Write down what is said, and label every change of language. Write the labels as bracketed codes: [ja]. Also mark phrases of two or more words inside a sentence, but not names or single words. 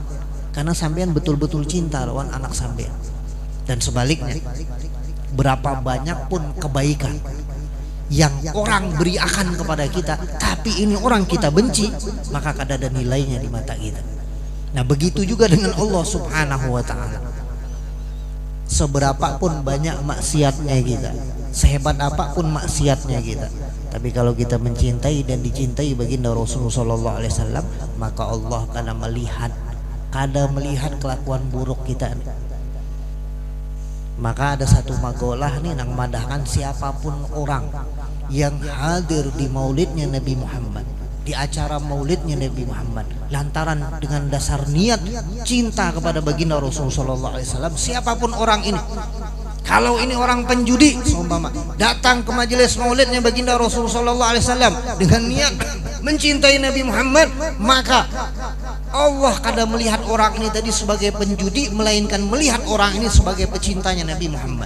[id] Karena sampean betul-betul cinta lawan anak sampean. Dan sebaliknya, berapa banyak pun kebaikan yang orang beri akan kepada kita, tapi ini orang kita benci, maka kada ada nilainya di mata kita. Nah begitu juga dengan Allah [ar] سبحانه وتعالى. [id] Seberapapun banyak maksiatnya kita, sehebat apapun maksiatnya kita, tapi kalau kita mencintai dan dicintai baginda Rasulullah [ar] صلى الله عليه وسلم, [id] maka Allah kada melihat kelakuan buruk kita. Maka ada satu magolah nih nang madahkan siapapun orang yang hadir di maulidnya Nabi Muhammad, di acara maulidnya Nabi Muhammad, lantaran dengan dasar niat cinta kepada baginda Rasulullah [ar] صلى الله عليه وسلم, [id] siapapun orang ini, kalau ini orang penjudi seumpama datang ke majelis maulidnya baginda Rasulullah [ar] صلى الله عليه وسلم [id] dengan niat mencintai Nabi Muhammad, maka Allah kada melihat orang ini tadi sebagai penjudi, melainkan melihat orang ini sebagai pecintanya Nabi Muhammad.